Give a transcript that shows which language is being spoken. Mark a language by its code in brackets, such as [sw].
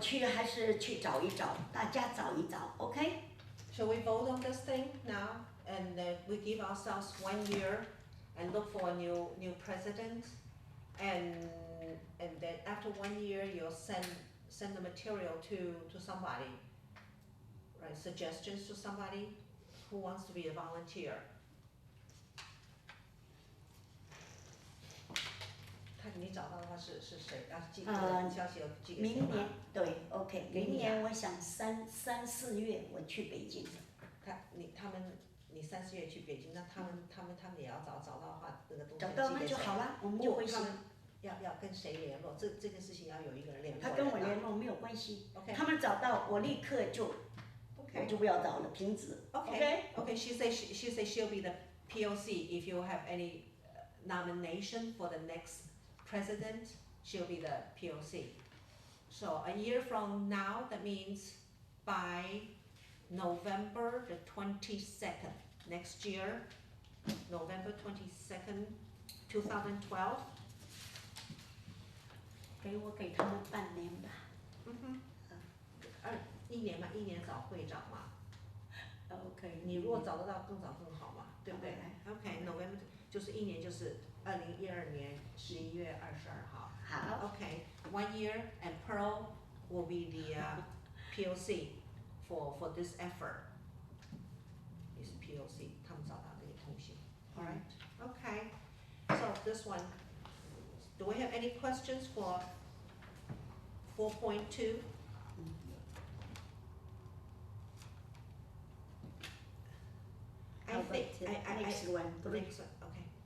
[zh] 去还是去找一找，大家找一找 ，OK？ [en] Shall we vote on this thing now? And we give ourselves 1 year and look for a new president. And then after 1 year, you'll send the material to somebody, right? Suggestions to somebody who wants to be a volunteer. [zh] 看你找到的话是谁？要寄消息要寄给谁吗？明年对 ，OK， 明年我想3、4月我去北京。你3、4月去北京，那他们也要找到的话，那个东西找到那就好了，我们就会他们要跟谁联络？这个事情要有一个人联络。他跟我联络没有关系。 [en] OK。 [zh] 他们找到我立刻就，我就不要找了，停止。 [en] Okay. She says she'll be the POC if you have any nomination for the next president. She'll be the POC. So a year from now, that means by November the 22nd next year, November 22nd, 2012. [zh] 给他们半年吧。 1年嘛，1年找会长嘛。 [en] OK。 [zh] 你如果找得到更早更好嘛，对不对 ？OK, November 就是1年，就是2012年11月22号。好。 [en] Okay, 1 year, and Pearl will be the POC for this effort. Is POC [zh] 他们找到那个通信。 [en] All right. Okay. So this one, do we have any questions for 4.2? Next one. Next one, okay.